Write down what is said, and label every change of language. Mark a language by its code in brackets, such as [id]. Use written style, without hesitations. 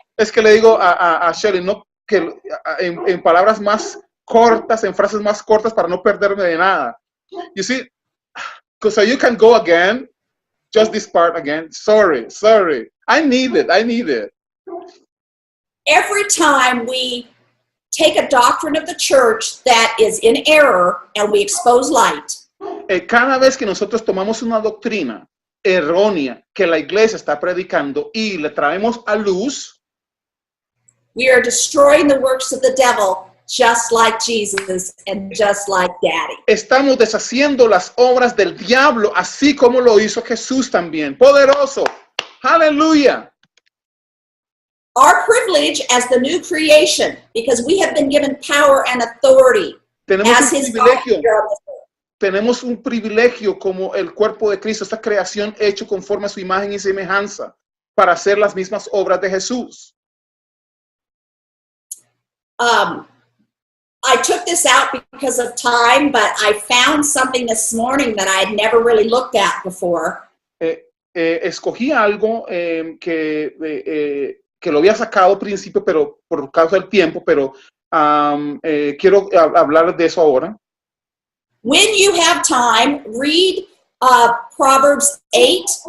[es] Es que le digo a Shelly, no, que en palabras más cortas, en frases más cortas, para no perderme de nada. [en] You see, so you can go again, just this part again. Sorry. I need it. Every time we take a doctrine of the church that is in error and we expose light. [es] Cada vez que nosotros tomamos una doctrina errónea que la iglesia está predicando y le traemos a luz, [en] we are destroying the works of the devil, just like Jesus and just like Daddy. [es] Estamos deshaciendo las obras del diablo, así como lo hizo Jesús también. Poderoso. Aleluya. [en] Our privilege as the new creation, because we have been given power and authority as his body. [es] Tenemos un privilegio como el cuerpo de Cristo, esta creación hecho conforme a su imagen y semejanza, para hacer las mismas obras de Jesús. [en] I took this out because of time, but I found something this morning that I had never really looked at before. [es] Escogí algo que lo había sacado al principio, pero por causa del tiempo, pero quiero hablar de eso ahora. [en] When you have time, read Proverbs 8.